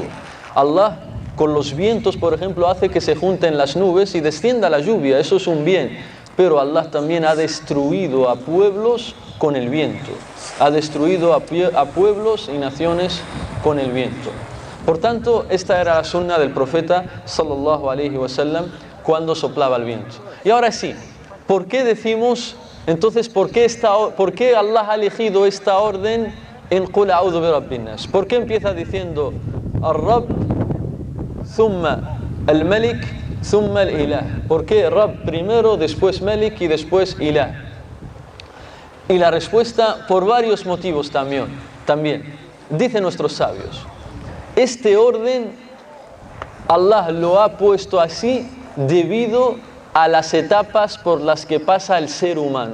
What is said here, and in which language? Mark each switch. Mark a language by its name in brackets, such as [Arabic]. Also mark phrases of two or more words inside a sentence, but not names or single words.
[Spanish] Allah con los vientos, por ejemplo, hace que se junten las nubes y descienda la lluvia, eso es un bien. Pero Allah también ha destruido a pueblos con el viento. Ha destruido a pueblos y naciones con el viento. Por tanto, esta era la sunna del profeta [Arabic] صلى الله عليه وسلم [Spanish] cuando soplaba el viento. Y ahora sí, ¿por qué decimos, entonces, por qué Allah ha elegido esta orden en [Arabic] قل أعوذ برب الناس? [Spanish] ¿Por qué empieza diciendo [Arabic] الرب، ثم الملك، ثم الإله? [Spanish] ¿Por qué Rabb primero, después Malik y después Ilah? Y la respuesta, por varios motivos también. Dicen nuestros sabios, este orden Allah lo ha puesto así debido a las etapas por las que pasa el ser humano.